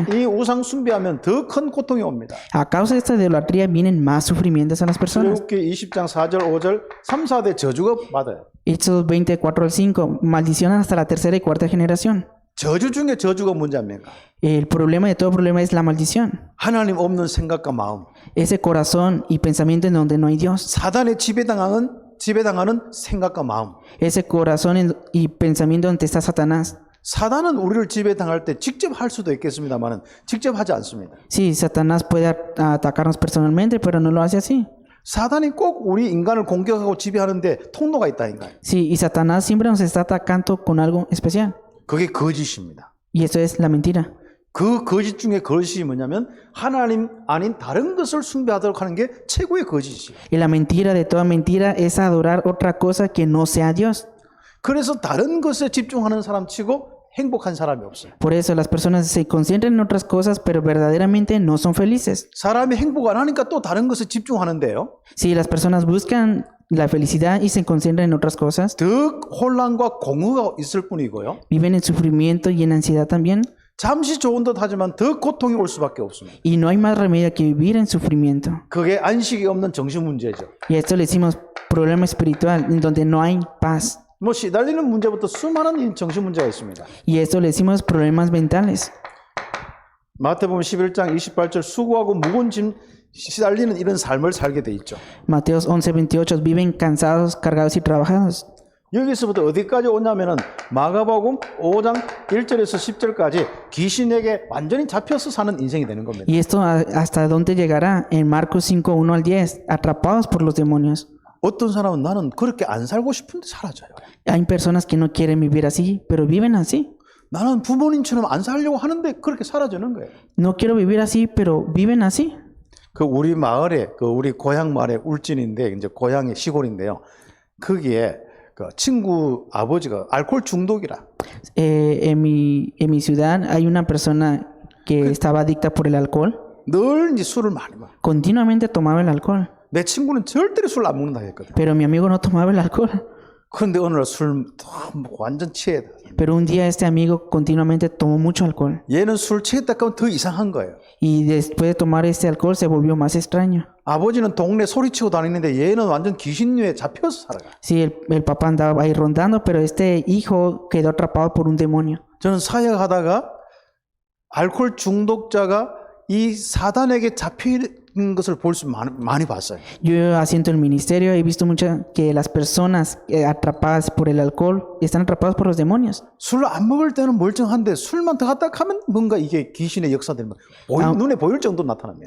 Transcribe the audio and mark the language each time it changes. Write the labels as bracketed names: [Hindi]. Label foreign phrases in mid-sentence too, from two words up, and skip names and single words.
[Korean] 이 우상 숭배하면 더 큰 고통이 옵니다. [Spanish] A causa de esta idolatría vienen más sufrimientos a las personas. [Korean] 출애굽기 20장 4절 5절 3, 4대 저주가 받아요. [Spanish] Hechos 24 al 5, maldicionan hasta la tercera y cuarta generación. [Korean] 저주 중에 저주가 뭔지 압니까? [Spanish] El problema de todo problema es la maldición. [Korean] 하나님 없는 생각과 마음. [Spanish] Ese corazón y pensamiento en donde no hay Dios. [Korean] 사단의 지배당하는 생각과 마음. [Spanish] Ese corazón y pensamiento donde está Satanás. [Korean] 사단은 우리를 지배당할 때 직접 할 수도 있겠습니다만 직접 하지 않습니다. [Spanish] Sí, Satanás puede atacarnos personalmente, pero no lo hace así. [Korean] 사단이 꼭 우리 인간을 공격하고 지배하는데 통로가 있다니까요. [Spanish] Sí, y Satanás siempre nos está atacando con algo especial. [Korean] 그게 거짓입니다. [Spanish] Y eso es la mentira. [Korean] 그 거짓 중에 거짓이 뭐냐면 하나님 아닌 다른 것을 숭배하도록 하는 게 최고의 거짓이에요. [Spanish] Y la mentira de toda mentira es adorar otra cosa que no sea Dios. [Korean] 그래서 다른 것에 집중하는 사람 치고 행복한 사람이 없어요. [Spanish] Por eso las personas se concentran en otras cosas, pero verdaderamente no son felices. [Korean] 사람이 행복 안 하니까 또 다른 것에 집중하는데요. [Spanish] Si las personas buscan la felicidad y se concentran en otras cosas, [Korean] 더 혼란과 공허가 있을 뿐이고요. [Spanish] viven en sufrimiento y en ansiedad también. [Korean] 잠시 좋은 듯 하지만 더 고통이 올 수밖에 없습니다. [Spanish] Y no hay más remedio que vivir en sufrimiento. [Korean] 그게 안식이 없는 정신 문제죠. [Spanish] Y a esto le decimos problema espiritual, en donde no hay paz. [Korean] 뭐 시달리는 문제부터 수많은 정신 문제가 있습니다. [Spanish] Y a esto le decimos problemas mentales. [Korean] 마태복음 11장 28절 수고하고 무거운 짐 시달리는 이런 삶을 살게 돼 있죠. [Spanish] Mateos 11:28 viven cansados, cargados y trabajados. [Korean] 여기서부터 어디까지 오냐면은 마가복음 5장 1절에서 10절까지 귀신에게 완전히 잡혀서 사는 인생이 되는 겁니다. [Spanish] Y esto hasta dónde llegará en Marcos 5:1 al 10, atrapados por los demonios. [Korean] 어떤 사람은 나는 그렇게 안 살고 싶은데 사라져요. [Spanish] Hay personas que no quieren vivir así, pero viven así. [Korean] 나는 부모님처럼 안 살려고 하는데 그렇게 사라지는 거예요. [Spanish] No quiero vivir así, pero viven así. [Korean] 그 우리 마을에 우리 고향 마을에 울진인데 이제 고향이 시골인데요. 거기에 그 친구 아버지가 알코올 중독이라. [Spanish] En mi ciudad hay una persona que estaba adicta por el alcohol. [Korean] 늘 이제 술을 많이 마셔. [Spanish] Continuamente tomaba el alcohol. [Korean] 내 친구는 절대로 술 안 먹는다 했거든. [Spanish] Pero mi amigo no tomaba el alcohol. [Korean] 그런데 어느 날 술 완전 취해. [Spanish] Pero un día este amigo continuamente tomó mucho alcohol. [Korean] 얘는 술 취했다 하면 더 이상한 거예요. [Spanish] Y después de tomar este alcohol se volvió más extraño. [Korean] 아버지는 동네 소리치고 다니는데 얘는 완전 귀신류에 잡혀서 살아가. [Spanish] Sí, el papá andaba ahí rondando, pero este hijo quedó atrapado por un demonio. [Korean] 저는 사역하다가 알코올 중독자가 이 사단에게 잡히는 것을 볼 수 많이 봤어요. [Spanish] Yo haciendo el ministerio he visto mucho que las personas atrapadas por el alcohol están atrapadas por los demonios. [Korean] 술 안 먹을 때는 멀쩡한데 술만 더 갖다 하면 뭔가 이게 귀신의 역사들만 눈에 보일 정도로 나타납니다.